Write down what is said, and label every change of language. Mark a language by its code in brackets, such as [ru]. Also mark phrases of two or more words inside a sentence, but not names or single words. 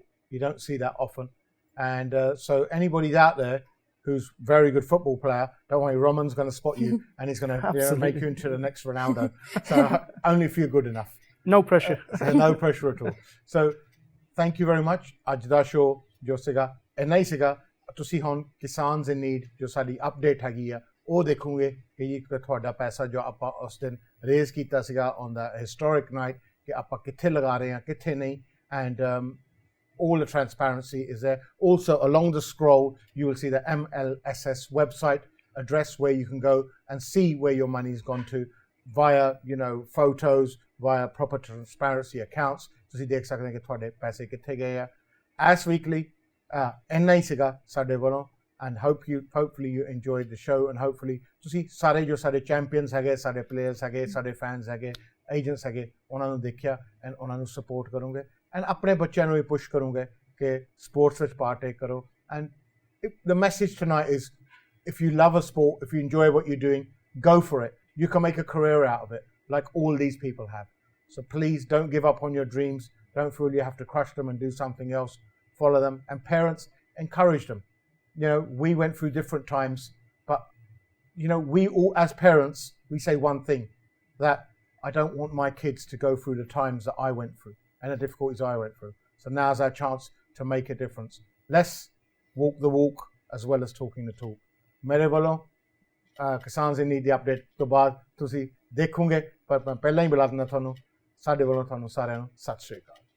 [en] You don't see that often. And so anybody's out there who's a very good football player, don't worry, Raman's going to spot you and he's going to make you into the next Ronaldo. So only if you're good enough. No pressure. So no pressure at all. So thank you very much. [pa] ਅੱਜ ਦਾ ਸ਼ੋਅ ਜੋ ਸੀਗਾ ਇੰਨਾ ਹੀ ਸੀਗਾ ਤੁਸੀਂ ਹੁਣ ਕਿਸਾਨਸ ਇਨ ਨੀਡ ਜੋ ਸਾਡੀ ਅਪਡੇਟ ਹੈਗੀ ਆ ਉਹ ਦੇਖੋਗੇ ਕਿ ਤੁਹਾਡਾ ਪੈਸਾ ਜੋ ਆਪਾਂ ਉਸ ਦਿਨ ਰੇਜ਼ ਕੀਤਾ ਸੀਗਾ [en] on the historic night [pa] ਕਿ ਆਪਾਂ ਕਿੱਥੇ ਲਗਾ ਰਹੇ ਹਾਂ ਕਿੱਥੇ ਨਹੀਂ ਐਂਡ [en] all the transparency is there. Also along the scroll you will see the MLSS website address where you can go and see where your money's gone to via, you know, photos, via proper transparency accounts. [pa] ਤੁਸੀਂ ਦੇਖ ਸਕਦੇ ਹੋ ਕਿ ਤੁਹਾਡੇ ਪੈਸੇ ਕਿੱਥੇ ਗਏ ਆ [en] as weekly [pa] ਇੰਨਾ ਹੀ ਸੀਗਾ ਸਾਡੇ ਵੱਲੋਂ [en] and hopefully you enjoyed the show and hopefully [pa] ਤੁਸੀਂ ਸਾਰੇ ਜੋ ਸਾਡੇ ਚੈਂਪੀਅਨਸ ਹੈਗੇ ਸਾਡੇ ਪਲੇਅਰਸ ਹੈਗੇ ਸਾਡੇ ਫੈਨਸ ਹੈਗੇ ਏਜੰਟਸ ਹੈਗੇ ਉਹਨਾਂ ਨੂੰ ਦੇਖਿਆ ਐਂਡ ਉਹਨਾਂ ਨੂੰ ਸਪੋਰਟ ਕਰੋਗੇ ਐਂਡ ਆਪਣੇ ਬੱਚਿਆਂ ਨੂੰ ਵੀ ਪੁਸ਼ ਕਰੋਗੇ ਕਿ ਸਪੋਰਟਸ ਵਿੱਚ ਪਾਰਟੇਕ ਕਰੋ ਐਂਡ [en] the message tonight is if you love a sport, if you enjoy what you're doing, go for it. You can make a career out of it like all these people have. So please don't give up on your dreams. Don't feel you have to crush them and do something else. Follow them. And parents, encourage them. You know, we went through different times, but, you know, we all, as parents, we say one thing, that I don't want my kids to go through the times that I went through and the difficulties I went through. So now's our chance to make a difference. Let's walk the walk as well as talking the talk. [pa] ਮੇਰੇ ਵੱਲੋਂ ਕਿਸਾਨ ਦੀ ਨੀਡ ਦੀ ਅਪਡੇਟ ਤੋਂ ਬਾਅਦ ਤੁਸੀਂ ਦੇਖੋਗੇ ਪਰ ਮੈਂ ਪਹਿਲਾਂ ਹੀ ਬੁਲਾ ਦਿੰਦਾ ਤੁਹਾਨੂੰ ਸਾਡੇ ਵੱਲੋਂ ਤੁਹਾਨੂੰ ਸਾਰਿਆਂ ਨੂੰ ਸਤਿ ਸ਼੍ਰੀ ਅਕਾਲ